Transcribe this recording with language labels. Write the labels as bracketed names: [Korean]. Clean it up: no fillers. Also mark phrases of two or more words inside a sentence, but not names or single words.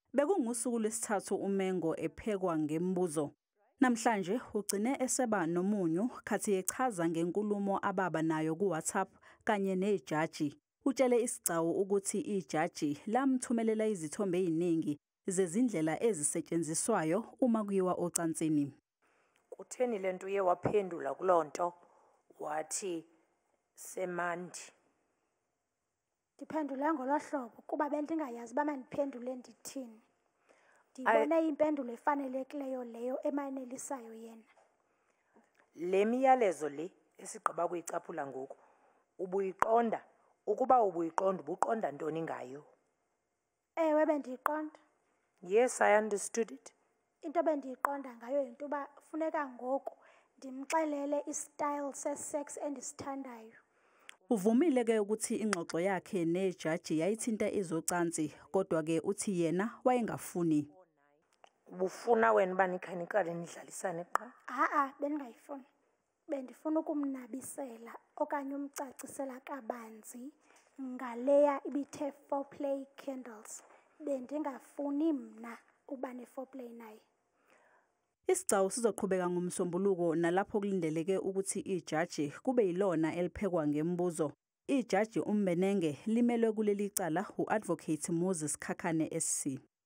[Zulu] Bekungusuku lwesithathu uMengo ephekwa ngembuzo. Namhlanje ugcine eseba nomunyu khathi echaza ngenkulumo ababa nayo kuWhatsApp kanye nejaji. Utshele isigcawu ukuthi ijaji lamthumelela izithombe eziningi zezindlela ezisetshenziswayo uma kuyiwa ocansini. [Xhosa] Kutheni lento uye waphendula kulonto wathi semandi? Ndiphendule ngolohlobo kuba bendingayazi uba mandiphendule ndithini. Ndibone impendulo efanelekileyo leyo emanelisayo yena. Le miyalezo le esigqiba kuyicaphula ngoku ubuyiqonda? Ukuba ubuyiqonda ubuqonda ntoni ngayo? Ewe bendiyiqonda. [English] Yes, I understood it. [Xhosa] Into bendiyiqonda ngayo yinto uba funeka ngoku ndimxelele istyle sesex endisithandayo. [Zulu] Uvumile ke ukuthi ingxoxo yakhe nejaji yayithinta izocansi, kodwa ke uthi yena wayengafuni. [Xhosa] Ubufuna wena uba nikhaniqale nidlalisane qa? Bendingayifuni. Bendifuna ukumnabisela okanye umcacisela kabanzi ngaleya ibithe [English] foreplay candles. [Xhosa] Bendingafuni mna uba ne-foreplay naye. [Zulu] Isigcawu sizoqhubeka ngomsombuluko nalapho kulindeleke ukuthi ijaji kube yilona eliphekwa ngembuzo. Ijaji uMbenenge limelwe kuleli cala u-Advocate Moses Khakhane SC.